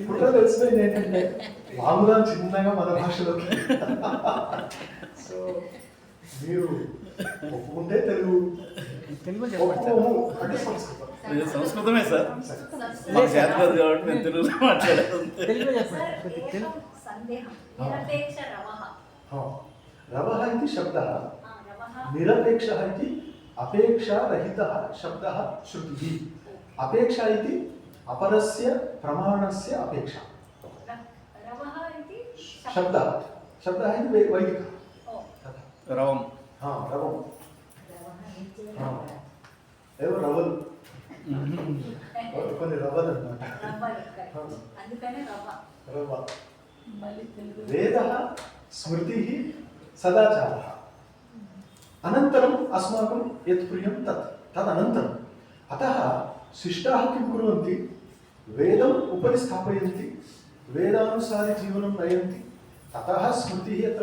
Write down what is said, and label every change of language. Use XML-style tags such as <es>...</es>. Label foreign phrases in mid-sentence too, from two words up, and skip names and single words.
<te>కుట్ర తెలిసిపోయింది ఏంటంటే మామూలుగా చిన్నగా మన భాషలోకి సో మీరు ఒప్పుకుంటే తెలుగు ఒప్పుకోము అంటే సంస్కృతం సంస్కృతమే సార్ మా చేత కాదు కాబట్టి నేను తెలుగులో మాట్లాడాను తెలుగు చెప్పండి</te> <sa>रवः इति शब्दः निरपेक्षः इति अपेक्षारहितः शब्दः श्रुतिः। अपेक्षा इति अपरस्य प्रमाणस्य अपेक्षा शब्दः शब्दः इति वैदिकः</sa> <te>రవం</te> <sa>हाँ रवं हाँ एव रवल</sa> <te>కొన్ని రవల్ అన్నమాట</te> <sa>రవ वेदः स्मृतिः सदाचारः अनन्तरम् अस्माकं यत् प्रियं तदनन्तरम् अतः शिष्टाः किं कुर्वन्ति वेदम् उपरि स्थापयन्ति वेदानुसारि जीवनं नयन्ति ततः स्मृतिः यत्र</sa>